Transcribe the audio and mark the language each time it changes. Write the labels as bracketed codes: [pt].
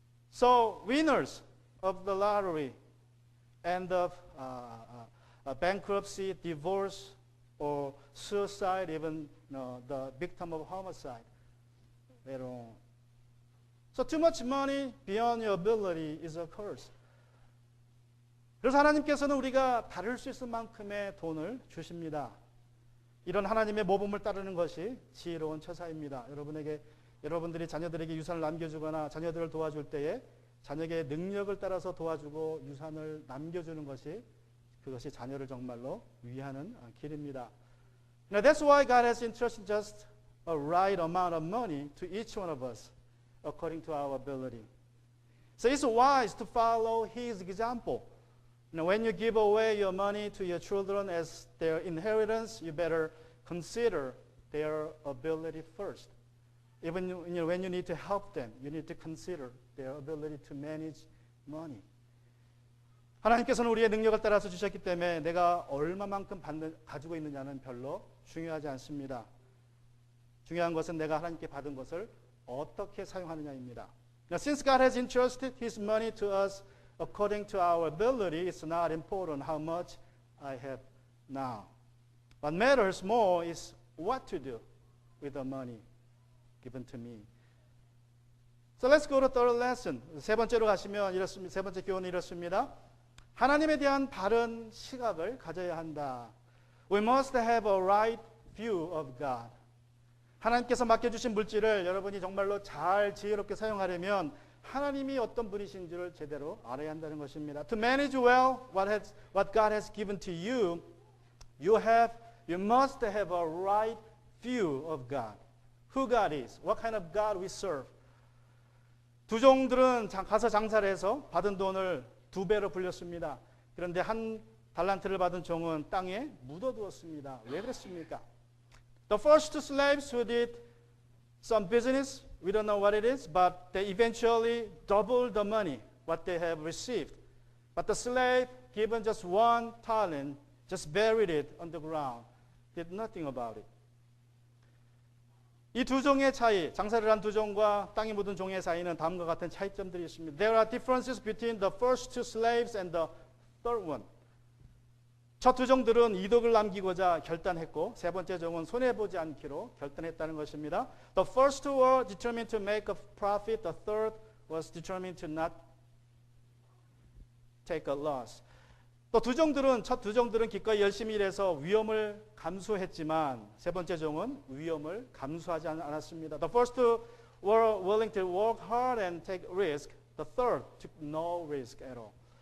[en] So, winners of the lottery end up bankruptcy, divorce, or suicide, even the victim of homicide later on. So, too much money beyond your ability is a curse. [ko] 그래서 하나님께서는 우리가 다룰 수 있을 만큼의 돈을 주십니다. 이런 하나님의 모범을 따르는 것이 지혜로운 처사입니다. 여러분들이 자녀들에게 유산을 남겨주거나 자녀들을 도와줄 때에 자녀의 능력을 따라서 도와주고 유산을 남겨주는 것이 그것이 자녀를 정말로 위하는 길입니다. [en] Now that's why God has entrusted just a right amount of money to each one of us according to our ability. So it's wise to follow His example. When you give away your money to your children as their inheritance, you better consider their ability first. Even when you need to help them, you need to consider their ability to manage money. [ko] 하나님께서는 우리의 능력을 따라서 주셨기 때문에 내가 얼마만큼 가지고 있느냐는 별로 중요하지 않습니다. 중요한 것은 내가 하나님께 받은 것을 어떻게 사용하느냐입니다. [en] Now, since God has entrusted His money to us according to our ability, it's not important how much I have now. What matters more is what to do with the money given to me. So let's go to third lesson. [ko] 세 번째로 가시면 이렇습니다. 세 번째 교훈은 이렇습니다. 하나님에 대한 바른 시각을 가져야 한다. [en] We must have a right view of God. [ko] 하나님께서 맡겨주신 물질을 여러분이 정말로 잘 지혜롭게 사용하려면 하나님이 어떤 분이신지를 제대로 알아야 한다는 것입니다. [en] To manage well what God has given to you, you must have a right view of God. Who God is, what kind of God we serve. [ko] 두 종들은 가서 장사를 해서 받은 돈을 2배로 불렸습니다. 그런데 한 달란트를 받은 종은 땅에 묻어두었습니다. 왜 그랬습니까? [en] The first two slaves who did some business, we don't know what it is, but they eventually doubled the money what they have received. But the slave given just 1 talent just buried it on the ground, did nothing about it. [ko] 이 두 종의 차이, 장사를 한 두 종과 땅이 묻은 종의 사이는 다음과 같은 차이점들이 있습니다. [en] There are differences between the first two slaves and the third one. [ko] 첫 두 종들은 이득을 남기고자 결단했고 세 번째 종은 손해보지 않기로 결단했다는 것입니다. [en] The first two were determined to make a profit. The third was determined to not take a loss. [ko] 또 첫 두 종들은 기꺼이 열심히 일해서 위험을 감수했지만 세 번째 종은 위험을 감수하지 않았습니다. [en] The first two were willing to work hard and take risk. The third took no risk at all.